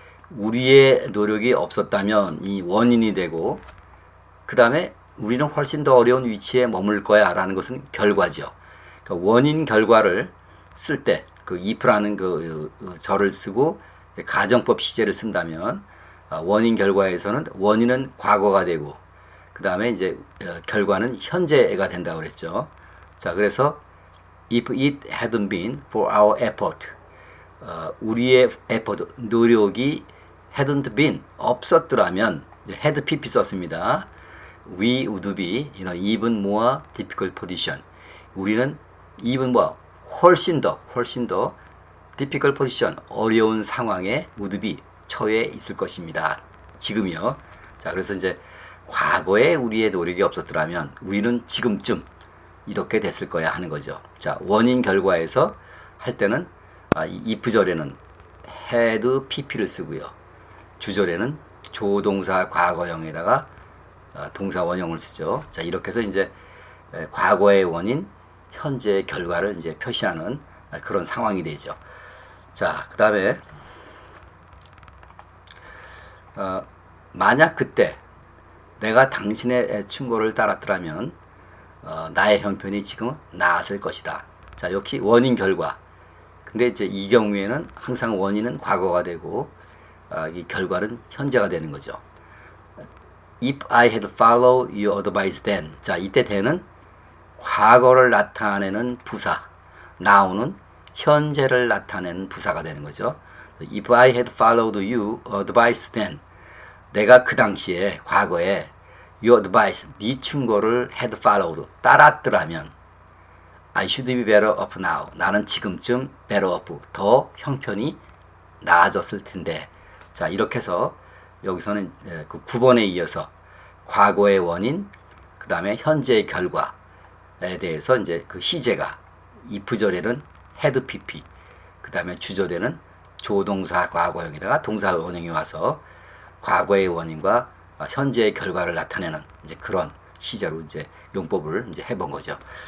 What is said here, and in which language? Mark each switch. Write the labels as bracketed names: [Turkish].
[Korean] 우리의 노력이 없었다면 이 원인이 되고, 그 다음에 우리는 훨씬 더 어려운 위치에 머물 거야 라는 것은 결과죠. 그러니까 원인 결과를 쓸 때 그 if라는 그 절을 쓰고 가정법 시제를 쓴다면 원인 결과에서는 원인은 과거가 되고 그 다음에 이제 결과는 현재가 된다고 그랬죠. [English] 자, 그래서 if it hadn't been for our effort, [Korean] 우리의 [English] effort, [Korean] 노력이 [English] hadn't been, [Korean] 없었더라면, [English] had pp 썼습니다. We would be in an even more difficult position. [Korean] 우리는 [English] even more, [Korean] 훨씬 더 [English] difficult position, [Korean] 어려운 상황에 [English] would be, [Korean] 처해 있을 것입니다. 지금이요. 자, 그래서 이제 과거에 우리의 노력이 없었더라면 우리는 지금쯤 이렇게 됐을 거야 하는 거죠. 자, 원인 결과에서 할 때는 if절에는 had pp를 쓰고요. 주절에는 조동사 과거형에다가 동사 원형을 쓰죠. 자, 이렇게 해서 이제 과거의 원인, 현재의 결과를 이제 표시하는 그런 상황이 되죠. 자, 그 다음에 만약 그때 내가 당신의 충고를 따랐더라면 나의 형편이 지금 나았을 것이다. 자, 역시 원인 결과. 근데 이제 이 경우에는 항상 원인은 과거가 되고 이 결과는 현재가 되는 거죠. [English] If I had followed your advice then. [Korean] 자, 이때 then은 과거를 나타내는 부사, now는 현재를 나타내는 부사가 되는 거죠. [English] If I had followed your advice then. [Korean] 내가 그 당시에 과거에 [English] your advice, [Korean] 네 충고를 [English] had followed, [Korean] 따랐더라면 [English] I should be better off now. [Korean] 나는 지금쯤 [English] better off, [Korean] 더 형편이 나아졌을 텐데. 자, 이렇게 해서 여기서는 그 9번에 이어서 과거의 원인, 그 다음에 현재의 결과에 대해서 이제 그 시제가 if절에는 had pp, 그 다음에 주절에는 조동사 과거형에다가 동사 원형이 와서 과거의 원인과 현재의 결과를 나타내는 이제 그런 시제로 이제 용법을 이제 해본 거죠.